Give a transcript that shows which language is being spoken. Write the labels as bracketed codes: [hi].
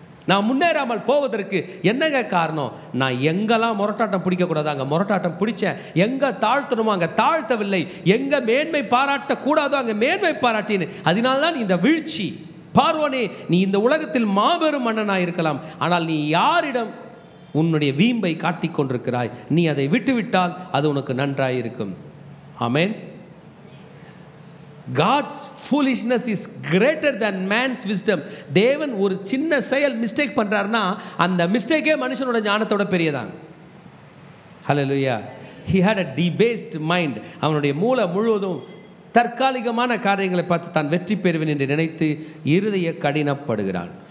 [ta] நான் முன்னேறாமல் போவதற்கு என்னங்க காரணம்? நான் எங்கெல்லாம் முரட்டாட்டம் பிடிக்கக்கூடாது அங்கே முரட்டாட்டம் பிடிச்சேன், எங்கே தாழ்த்தணுமோ அங்கே தாழ்த்தவில்லை, எங்கே மேன்மை பாராட்டக்கூடாதோ அங்கே மேன்மை பாராட்டினேன். அதனால்தான் இந்த வீழ்ச்சி. பார்வோனே, நீ இந்த உலகத்தில் மாபெரும் மன்னனாக இருக்கலாம், ஆனால் நீ யாரிடம் உன்னுடைய வீம்பை காட்டிக் கொண்டிருக்கிறாய், நீ அதை விட்டுவிட்டால் அது உனக்கு நன்றாய் இருக்கும். ஆமென். [en] God's foolishness is greater than man's wisdom. [ta] தேவன் ஒரு சின்ன செயல் மிஸ்டேக் பண்ணுறாருன்னா அந்த மிஸ்டேக்கே மனுஷனோட ஞானத்தோட பெரியதான். Hallelujah. [en] He had a debased mind. [ta] அவனுடைய மூளை முழுவதும் தற்காலிகமான காரியங்களை பார்த்து தான் வெற்றி பெறுவேன் என்று நினைத்து இருதய கடினப்படுகிறான்.